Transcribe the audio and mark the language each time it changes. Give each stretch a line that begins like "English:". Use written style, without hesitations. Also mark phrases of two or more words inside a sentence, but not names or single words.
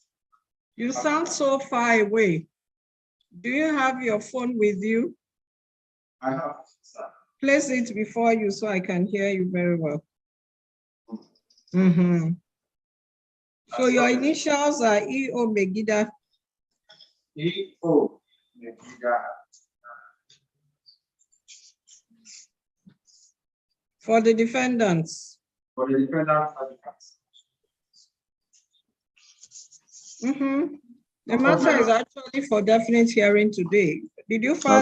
English: You sound so far away. Do you have your phone with you? I have, sir. Place it before you so I can hear you very well. Mhm. So your initials are E.O. Megida. E.O. Megida. For the defendants. For the defendant advocates. The matter is actually for definite hearing today. Did you file